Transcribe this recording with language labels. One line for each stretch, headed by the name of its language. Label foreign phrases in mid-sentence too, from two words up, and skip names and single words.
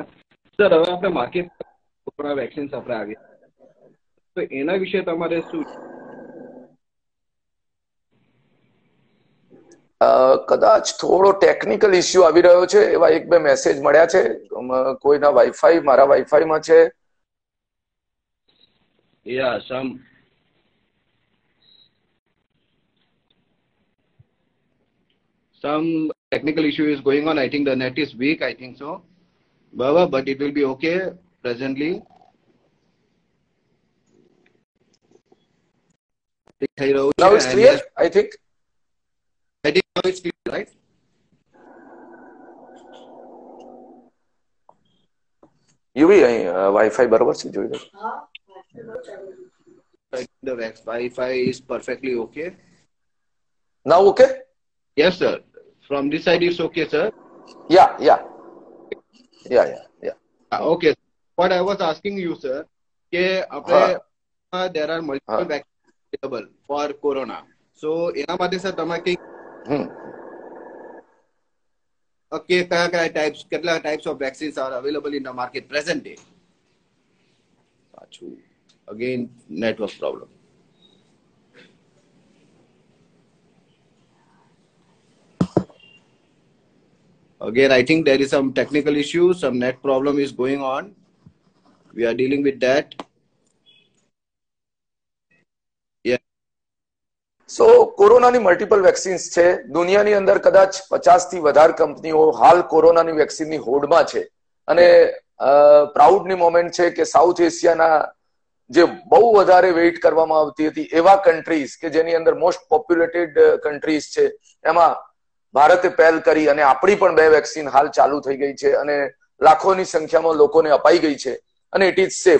Gujarati: સર હવે આપણે
English: market corona vaccines
Gujarati: આપણે આવી તો એના વિશે તમારે શું? કદાચ થોડો
English: technical issue
Gujarati: આવી રહ્યો છે. એવા 1-2 મેસેજ મળ્યા છે. કોઈના વાઈફાઈ મારા વાઈફાઈમાં છે.
English: Yeah, some technical issue is going on. I think the net is weak. I think so. But it will be okay presently. Now it's clear, I think. I think now it's clear, right?
Gujarati: યુવી અહીં વાઈફાઈ બરોબર છે જોઈ લો.
English: The Wi-Fi is perfectly okay. Now okay? Yes, sir. From this side, it's okay, sir. Yeah. Okay. What I was asking you, sir, there are multiple vaccines available for corona. So,
Gujarati: એના માટે સર તમે કઈ કેટલા
English: types of vaccines are available in the market present day? Again, network problem. Again, I think there is some technical issue, some net problem is going on. We are dealing with that. Yeah. So,
Gujarati: કોરોનાની
English: multiple vaccines
Gujarati: છે. દુનિયાની અંદર કદાચ 50 થી વધારે કંપનીઓ હાલ કોરોનાની વેક્સિનની હોડમાં છે અને પ્રાઉડની મોમેન્ટ છે કે સાઉથ એશિયાના જે બહુ વધારે વેઇટ કરવામાં આવતી હતી એવા કન્ટ્રીઝ કે જેની અંદર
English: most populated countries
Gujarati: છે એમાં ભારતે પહેલ કરી અને આપણી પણ 2 વેક્સિન હાલ ચાલુ થઈ ગઈ છે અને લાખોની સંખ્યામાં લોકોને અપાઈ ગઈ છે અને
English: it is safe.